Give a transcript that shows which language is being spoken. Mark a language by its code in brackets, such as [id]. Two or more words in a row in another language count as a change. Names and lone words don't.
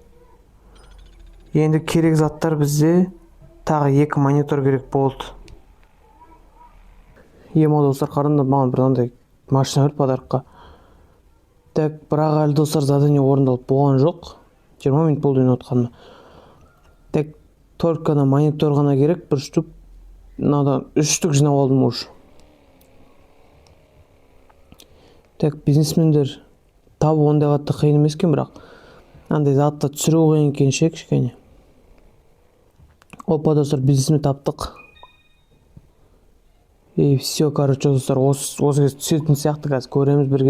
[kk] Енді керек заттар бізде тағы 2 монитор керек болды. Достар, қарында маған бір андай машина беріп подарыққа. Так, бірақ әлі достар задание орындалып болған жоқ. 20 минут болды ойнап отқаныма. [ru] Так, только на монитор [kk] ғана керек, бір штук. Мынадан 3 штук жинап алдым уже. Так, бизнесмендер табу ондай қатты қиын емес екен, бірақ андай затты түсіру қиын екен кішкене. Опа, достар, бизнесмен таптық. [ru] И все, короче, [kk] достар, осы түсетін сияқты қазір көреміз бірге.